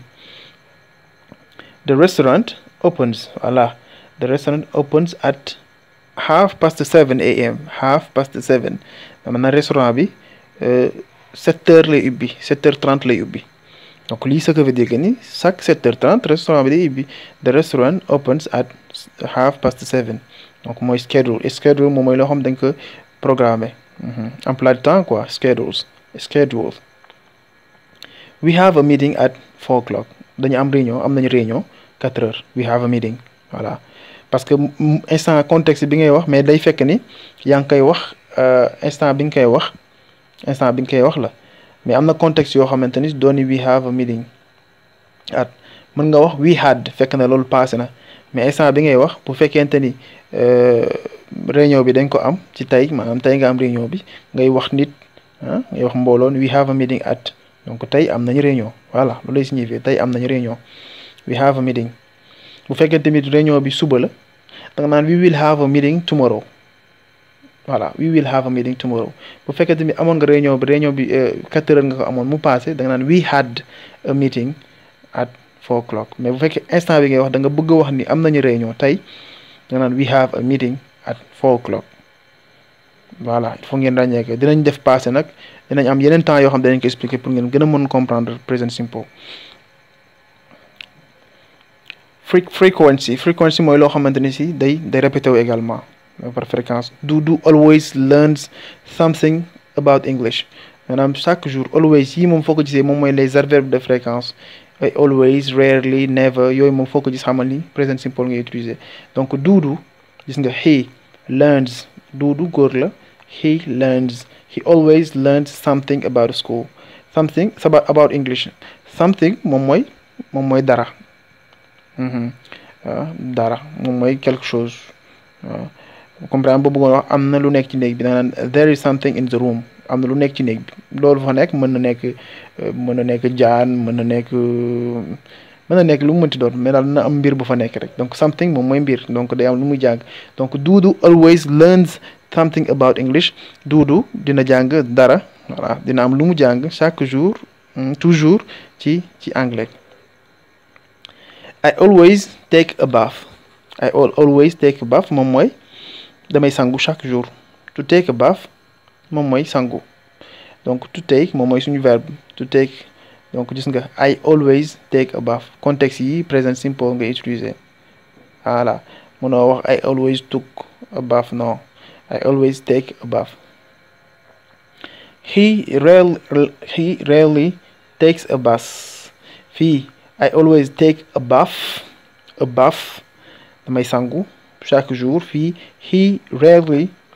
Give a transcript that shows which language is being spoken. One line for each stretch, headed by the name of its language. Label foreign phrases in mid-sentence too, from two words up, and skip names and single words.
English: The restaurant opens at 7:30 am
Wolof: 7:30 maanaam restaurant bi 7 heures lay ubbi 7h30 lay ubbi donc lii
French: ce que veut dire que
Wolof: ni chaque 7h30 restaurant bi day ubbi.
English: The restaurant opens at 7:30
Wolof: donc mooy schedule moom mooy loo xam dañ ko programmer
French: emploi du temps quoi
Wolof: schedules.
English: We have a meeting at 4 o'clock
Wolof: dañu am nañu réunion 4 heures
English: we have a meeting
French: voilà parce que instant contexte
Wolof: bi ngay wax mais day fekk ni yaa ngi koy wax instant bi nga koy wax la mais am na contexte yoo xamante ni dooni
English: we have a meeting at
Wolof: mën nga wax
English: we had
Wolof: fekk na loolu passé na mais instant bi ngay wax bu fekkente ni réunion bi dañ ko am ci tey maanaam tey nga am réunion bi ngay wax nit ngay wax mbooloon
English: we have a meeting
Wolof: at donc tey am nañu réunion voilà loolu lay signifier tey am nañu réunion
English: we have a meeting
Wolof: bu fekkee tamit réunion bi suba la da nga naan
English: we will have a meeting tomorrow
Wolof: voilà
English: we will have a meeting tomorrow
Wolof: bu fekkee tamit amoon nga réunion bi 4 heures nga ko amoon mu passé da nga naan
English: we had a meeting at 4 o'clock
Wolof: mais bu fekkee instant bi ngay wax da nga bëgg a wax ni am nañu réunion tey da nga naan
English: we have a meeting at 4 o'clock
Wolof: voilà
French: il faut
Wolof: ngeen ràññee ko dinañ def passé nag dinañ am yeneen temps yoo xam ne dinañ ko expliquer pour ngeen gën a mën comprendre
English: present simple.
Wolof: frequency mooy loo xamante ni si day répété wu également
French: par fréquence.
English: Dudu always learns something about English
Wolof: maanaam
French: chaque jour
Wolof: always yi moom foo ko gisee moom mooy
French: les adverbes de fréquence
Wolof: ay
English: always rarely never
Wolof: yooyu moom foo ko gis xamal ni
English: present simple
Wolof: ngay utiliser donc Dudu gis nga
English: he learns
Wolof: Dudu góor la
English: he learns he always learns something about school something about English
Wolof: something moom mooy dara dara moom mooy
French: quelque chose comme par exemple
Wolof: boo bëggoon wax am na lu nekk ci néeg bi da nga naan
English: there is something in the room
Wolof: am na lu nekk ci néeg bi loolu fa nekk mën na nekk jaan mën na nekk lu mu mënti doon mais daal na am mbir bu fa nekk rek donc something moom mooy mbir donc day am lu muy jàng donc
English: Dudu always learns something about English
Wolof: Dudu dina jàng dara voilà dina am lu mu jàng
French: chaque jour toujours
Wolof: ci anglais.
English: I always take a bath
Wolof: moom mooy damay sangu
French: chaque jour
English: to take a bath
Wolof: moom mooy sangu donc
English: to take
Wolof: moom mooy suñu verbe
English: to take
Wolof: donc gis nga
English: I always take a bath
Wolof: contexte yi
English: present simple
Wolof: nga utiliser voilà mënoo wax
English: I always took a bath
Wolof: non
English: I always take a bath. He rarely takes a bath
Wolof: fii
English: I always take a bath
Wolof: damay sangu
French: chaque jour
Wolof: fii
English: he rarely